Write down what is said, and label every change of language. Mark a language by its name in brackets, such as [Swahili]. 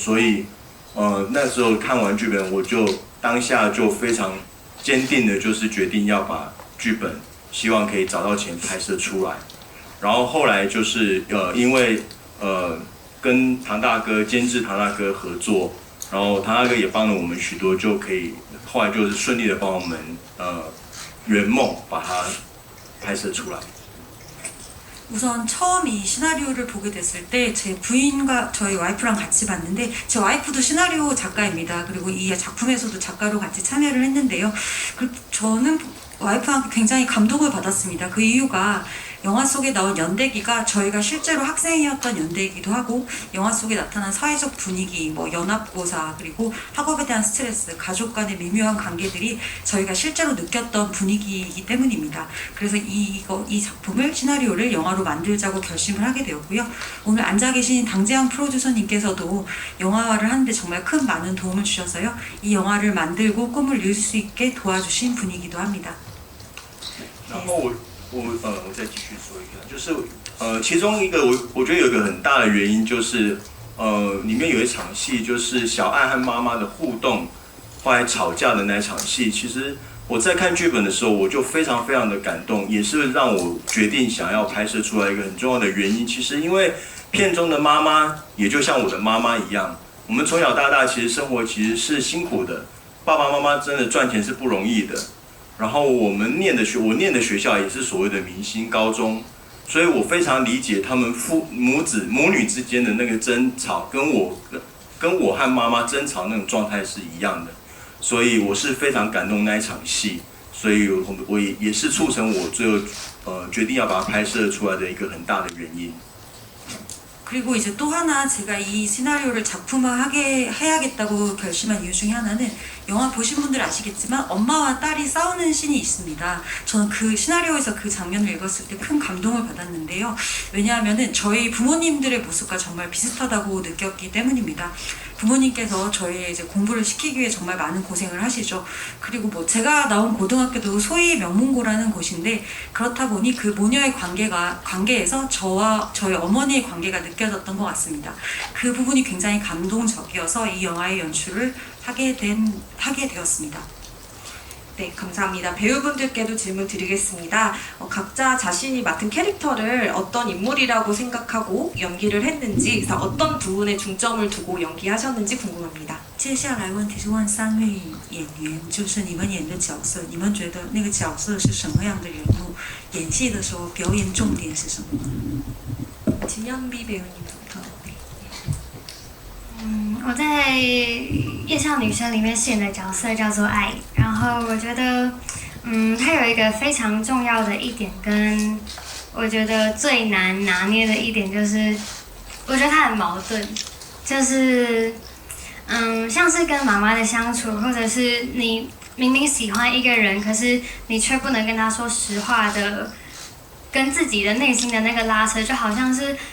[Chinese] 所以那时候看完剧本，我就当下就非常坚定的，就是决定要把剧本希望可以找到钱拍摄出来。然后后来就是因为跟监制唐大哥合作，然后唐大哥也帮了我们许多，就可以后来就是顺利的帮我们圆梦把它拍摄出来。 [Korean] 우선 처음 이 시나리오를 보게 됐을 때 제 부인과 저희 와이프랑 같이 봤는데 제 와이프도 시나리오 작가입니다. 그리고 이 작품에서도 작가로 같이 참여를 했는데요. 저는 와이프한테 굉장히 감동을 받았습니다. 그 이유가 영화 속에 나온 연대기가 저희가 실제로 학생이었던 연대이기도 하고 영화 속에 나타난 사회적 분위기, 뭐 연합고사, 그리고 학업에 대한 스트레스, 가족 간의 미묘한 관계들이 저희가 실제로 느꼈던 분위기이기 때문입니다. 그래서 이 작품을 시나리오를 영화로 만들자고 결심을 하게 되었고요. 오늘 앉아 계신 당재양 프로듀서님께서도 영화화를 하는데 정말 큰 많은 도움을 주셔서요. 이 영화를 만들고 꿈을 이룰 수 있게 도와주신 분이기도 합니다. [Chinese] 然后我再继续说一个，就是其中一个我觉得有一个很大的原因就是里面有一场戏就是小爱和妈妈的互动，后来吵架的那场戏，其实我在看剧本的时候我就非常非常的感动，也是让我决定想要拍摄出来一个很重要的原因。其实因为片中的妈妈也就像我的妈妈一样，我们从小到大其实生活其实是辛苦的，爸爸妈妈真的赚钱是不容易的。然后我念的学校也是所谓的明星高中，所以我非常理解他们母女之间的那个争吵，跟我和妈妈争吵那种状态是一样的，所以我是非常感动那一场戏，所以我也是促成我最后决定要把它拍摄出来的一个很大的原因。 [Korean] 그리고 이제 또 하나 제가 이 시나리오를 작품화하게 해야겠다고 결심한 이유 중에 하나는 영화 보신 분들 아시겠지만 엄마와 딸이 싸우는 씬이 있습니다. 저는 그 시나리오에서 그 장면을 읽었을 때 큰 감동을 받았는데요. 왜냐하면은 저희 부모님들의 모습과 정말 비슷하다고 느꼈기 때문입니다. 부모님께서 저희 이제 공부를 시키기 위해 정말 많은 고생을 하시죠. 그리고 뭐 제가 나온 고등학교도 소위 명문고라는 곳인데 그렇다 보니 그 모녀의 관계에서 저와 저희 어머니의 관계가 느껴졌던 것 같습니다. 그 부분이 굉장히 감동적이어서 이 영화의 연출을 하게 되었습니다. 네, 감사합니다. 배우분들께도 질문 드리겠습니다. 각자 자신이 맡은 캐릭터를 어떤 인물이라고 생각하고 연기를 했는지, 그래서 어떤 부분에 중점을 두고 연기하셨는지 궁금합니다. [Chinese] 接下来问题是问3位演员，就是你们演的角色，你们觉得那个角色是什么样的人物？演戏的时候表演重点是什么？ [Korean] 진현비 배우님부터. [Chinese] 我在《夜校女生》里面饰演的角色叫做爱，然后我觉得，她有一个非常重要的一点，跟我觉得最难拿捏的一点就是，我觉得她很矛盾，就是，像是跟妈妈的相处，或者是你明明喜欢一个人，可是你却不能跟他说实话的，跟自己的内心的那个拉扯，就好像是。